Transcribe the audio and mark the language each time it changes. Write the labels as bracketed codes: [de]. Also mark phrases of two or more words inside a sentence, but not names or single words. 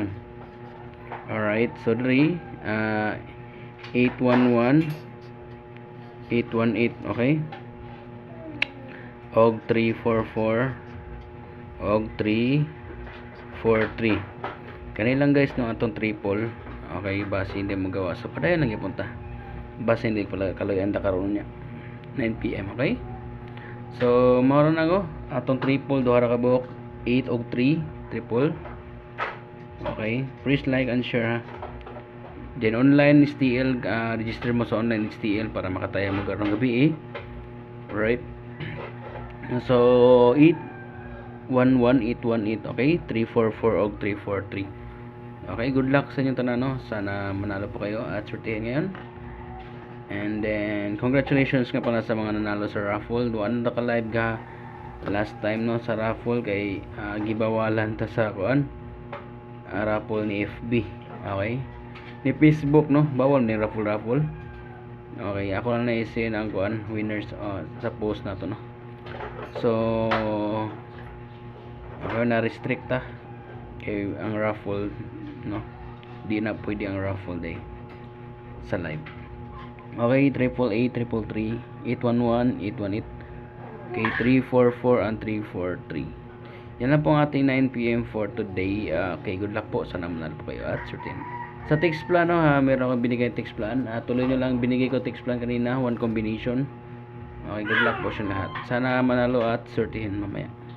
[ceb] Alright, so 811 818, okay, og 344 og 343 kanilang, guys, no, atong triple. Okay, base hindi magawa, so padayon lang ipunta base hindi pala kaloyan ta karon niya 9 PM, okay. So mao na go atong triple duha ra ka buok 8 og 3 triple. [en] Okay, please like and share, ha. [ceb] Then online STL, register mo sa online STL para makataya mo karong gabi, right. So 811 818, okay, 344 og 343. Okay, [en] good luck [ceb] sa inyong tanan, no. [tl] Sana manalo po kayo at sortehin ngayon. [en] And then congratulations [tl] nga pala sa mga nanalo sa raffle. [ceb] Duan na ka live ga last time, no, sa raffle kay gibawalan ta sa kuan raffle ni FB, okay, ni Facebook, no, bawal ni raffle. Okay, ako lang na-isin ang kuan winners sa post na to, no. So ako na restrict ta kay ang raffle, no, di na pwede ang raffle day sa live. Okay, 888, 333, 811, 818, okay, 344 and 343. [tl] Yan lang po ang ating 9 PM [en] for today. [tl] Okay, good luck po. Sana manalo po kayo at certain. Sa [en] text plan, [tl] no, meron akong binigay [en] text plan. [tl] Tuloy nyo lang, binigay ko [en] text plan [tl] kanina, [en] one combination. [tl] Okay, [en] good luck [tl] po sa lahat. Sana manalo at certain mamaya.